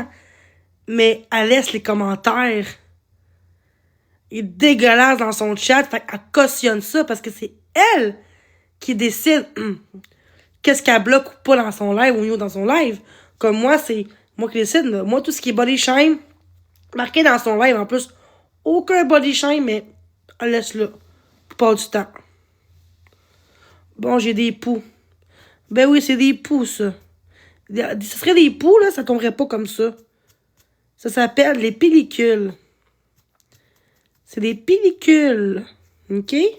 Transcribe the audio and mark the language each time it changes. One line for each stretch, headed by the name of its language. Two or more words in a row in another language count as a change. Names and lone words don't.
French: Mais elle laisse les commentaires. Il est dégueulasse dans son chat. Fait qu'elle cautionne ça parce que c'est elle qui décide qu'est-ce qu'elle bloque ou pas dans son live ou dans son live. Comme moi, c'est moi qui décide. Là. Moi, tout ce qui est
English: body shame,
French: marqué dans son live en plus, aucun
English: body shame,
French: mais elle laisse là. Pas du temps. Bon, j'ai des poux. Ben oui, c'est des poux, ça. Ce serait des poux, là, ça tomberait pas comme ça. Ça s'appelle les pellicules. C'est des pellicules. OK?